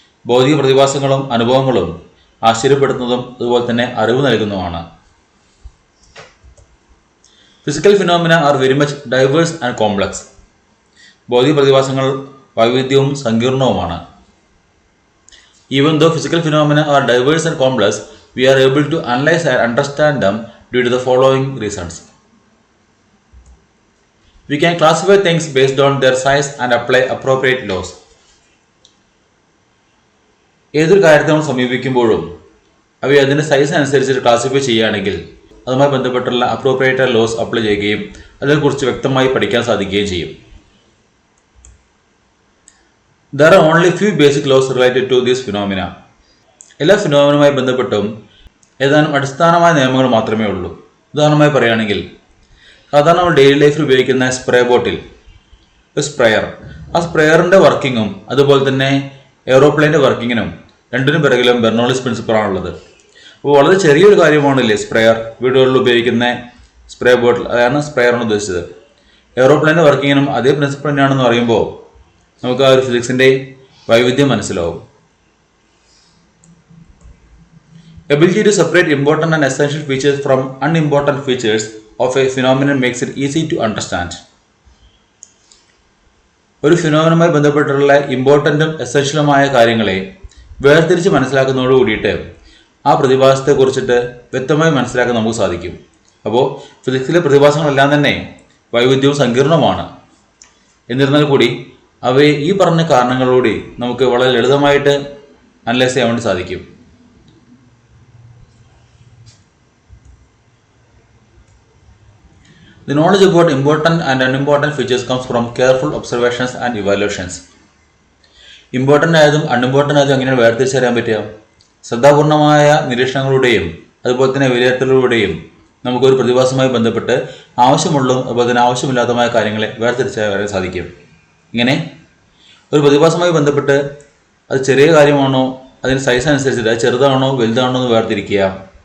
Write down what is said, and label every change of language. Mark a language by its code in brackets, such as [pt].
[ml] ഭൗതിക പ്രതിഭാസങ്ങളും അനുഭവങ്ങളും ആശ്ചര്യപ്പെടുത്തുന്നതും അതുപോലെ തന്നെ അറിവ് നൽകുന്നതുമാണ്. [en] Physical phenomena are very much diverse and complex. [ml] ഭൗതിക പ്രതിഭാസങ്ങൾ വൈവിധ്യവും സങ്കീർണവുമാണ്. [en] Even though physical phenomena are diverse and complex, we are able to analyze and understand them due to the following reasons. We can classify things based on their size and apply appropriate laws. [ml] ഏതൊരു കാര്യത്തെ നമ്മൾ സമീപിക്കുമ്പോഴും അവയെ അതിൻ്റെ size അനുസരിച്ച് classify ചെയ്യുകയാണെങ്കിൽ അതുമായി ബന്ധപ്പെട്ടുള്ള appropriate loss apply ചെയ്യുകയും അതിനെക്കുറിച്ച് വ്യക്തമായി പഠിക്കാൻ സാധിക്കുകയും ചെയ്യും. [en] There are only few basic laws related to these phenomena. [ml] എല്ലാ ഫിനോമിനുമായി ബന്ധപ്പെട്ടും ഏതാനും അടിസ്ഥാനമായ നിയമങ്ങൾ മാത്രമേ ഉള്ളൂ. ഉദാഹരണമായി പറയുകയാണെങ്കിൽ സാധാരണ നമ്മൾ ഡെയിലി ലൈഫിൽ ഉപയോഗിക്കുന്ന സ്പ്രേ ബോട്ടിൽ, ഒരു സ്പ്രെയർ, ആ സ്പ്രെയറിൻ്റെ വർക്കിങ്ങും അതുപോലെ തന്നെ എയ്റോപ്ലെയിൻ്റെ വർക്കിങ്ങിനും രണ്ടിനും പിറകിലും ബെർണോളിസ് പ്രിൻസിപ്പിളാണുള്ളത്. അപ്പോൾ വളരെ ചെറിയൊരു കാര്യമാണല്ലേ സ്പ്രെയർ, വീടുകളിൽ ഉപയോഗിക്കുന്ന സ്പ്രേ ബോട്ടിൽ, അതാണ് സ്പ്രെയറാണ് ഉദ്ദേശിച്ചത്. എയ്റോപ്ലെയിൻ്റെ വർക്കിങ്ങിനും അതേ പ്രിൻസിപ്പിൾ തന്നെയാണെന്ന് പറയുമ്പോൾ നമുക്ക് ആ ഒരു ഫിസിക്സിൻ്റെ വൈവിധ്യം മനസ്സിലാവും. [en] Ability to separate important and essential features from unimportant features of a phenomenon makes it easy to understand. [ml] ഒരു ഫിനോമിനുമായി ബന്ധപ്പെട്ടുള്ള ഇമ്പോർട്ടൻറ്റും എസെൻഷ്യലുമായ കാര്യങ്ങളെ വേർതിരിച്ച് മനസ്സിലാക്കുന്നതോട് കൂടിയിട്ട് ആ പ്രതിഭാസത്തെക്കുറിച്ചിട്ട് വ്യക്തമായി മനസ്സിലാക്കാൻ നമുക്ക് സാധിക്കും. അപ്പോൾ ഫിസിക്സിലെ പ്രതിഭാസങ്ങളെല്ലാം തന്നെ വൈവിധ്യവും സങ്കീർണവുമാണ്. എന്നിരുന്നാൽ കൂടി അവയെ ഈ പറഞ്ഞ കാരണങ്ങളോടെ നമുക്ക് വളരെ ലളിതമായിട്ട് അനലൈസ് ചെയ്യാൻ വേണ്ടി സാധിക്കും. [en] The knowledge about important and unimportant features comes from careful observations and evaluations. [ml] Important ആയതും അൺഇമ്പോർട്ടൻ്റ് ആയതും എങ്ങനെയാണ് വേർതിരിച്ചറിയാൻ പറ്റുക? ശ്രദ്ധാപൂർണമായ നിരീക്ഷണങ്ങളുടെയും അതുപോലെ തന്നെ വിലയിരുത്തലുകളുടെയും നമുക്കൊരു പ്രതിഭാസവുമായി ബന്ധപ്പെട്ട് ആവശ്യമുള്ളതും അതുപോലെ തന്നെ ആവശ്യമില്ലാത്തതുമായ കാര്യങ്ങളെ വേർതിരിച്ചറിയാൻ സാധിക്കും. ഇങ്ങനെ ഒരു പ്രതിഭാസവുമായി ബന്ധപ്പെട്ട് അത് ചെറിയ കാര്യമാണോ, അതിന് സൈസ് അനുസരിച്ചിട്ട് അത് ചെറുതാണോ വലുതാണോ എന്ന് വേർതിരിക്കുക.